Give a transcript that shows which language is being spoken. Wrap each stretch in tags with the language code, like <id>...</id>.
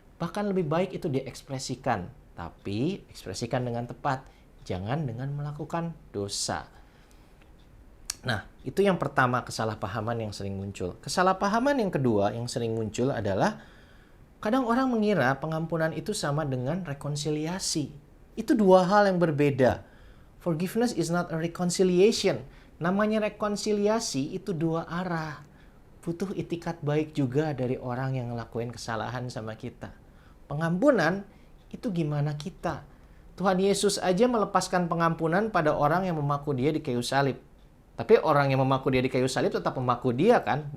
<id>Bahkan lebih baik itu diekspresikan. Tapi ekspresikan dengan tepat, jangan dengan melakukan dosa. Nah, itu yang pertama, kesalahpahaman yang sering muncul. Kesalahpahaman yang kedua yang sering muncul adalah kadang orang mengira pengampunan itu sama dengan rekonsiliasi. Itu dua hal yang berbeda.</id> <en>Forgiveness is not a reconciliation.</en> <id>Namanya rekonsiliasi itu dua arah. Butuh itikat baik juga dari orang yang ngelakuin kesalahan sama kita. Pengampunan itu gimana kita? Tuhan Yesus aja melepaskan pengampunan pada orang yang memaku dia di kayu salib. Tapi orang yang memaku dia di kayu salib tetap memaku dia kan?</id>